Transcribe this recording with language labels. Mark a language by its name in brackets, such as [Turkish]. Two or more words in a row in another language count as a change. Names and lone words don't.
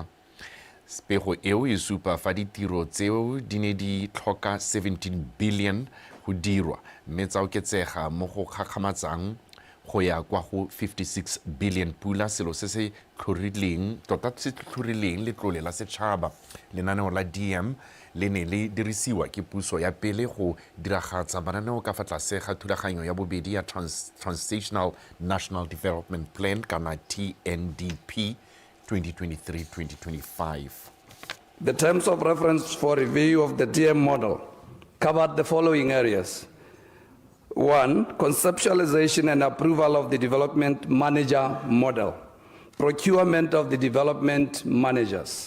[Tswana] Pego eo e supa fa ditiro tseo di ne di tlhoka 17 billion go dirwa mme tsa oketsega mo go kgakgamatsang go ya kwa go 56 billion pula selo se se tlhorileng tota se tlhorileng letlole la setšhaba. Lenaneo la DM le ne le dirisiwa ke puso ya pele go diragatsa mananeo ka fa tlase ga thulaganyo ya bobedi ya Transitional National Development Plan kana TNDP 2023-2025. [English] The terms of reference for review of the TEME model covered the following areas. 1. Conceptualization and approval of the development manager model. Procurement of the development managers.